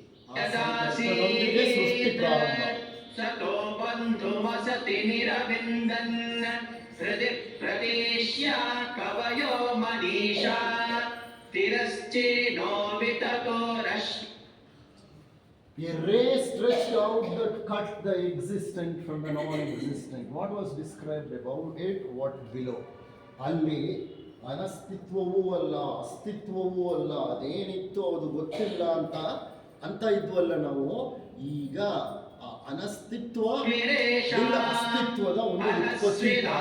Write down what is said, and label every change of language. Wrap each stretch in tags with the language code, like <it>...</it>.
<kn>ಆ ಸಂಕಲ್ಪದೊಂದಿಗೆ ಸೃಷ್ಟಿ ಪ್ರಾರಂಭ.</kn> <sa>ಸತೋ ಬಂಧು ವಸತಿ ನಿರವಿಂದನ್ ಹೃದಯ ಪ್ರದೇಶ್ಯ ಕವಯೋ Manisha ತಿರಶ್ಚೇನೋ ವಿತತೋ Rashmi.</sa> <en>A ray stretched out that cut the existent from the non-existent. What was described above it, what below?</en> <kn>ಅಲ್ಲಿ ಅನಸ್ತಿತ್ವವೂ ಅಲ್ಲ, ಅಸ್ತಿತ್ವವೂ ಅಲ್ಲ, ಅದೇನಿತ್ತು ಅದು ಗೊತ್ತಿಲ್ಲ ಅಂತ ಇದ್ವಲ್ಲ ನಾವು. ಈಗ ಆ ಅನಸ್ತಿತ್ವ ಅಸ್ತಿತ್ವದ ಒಂದು ಉತ್ಪತ್ತಿ</kn>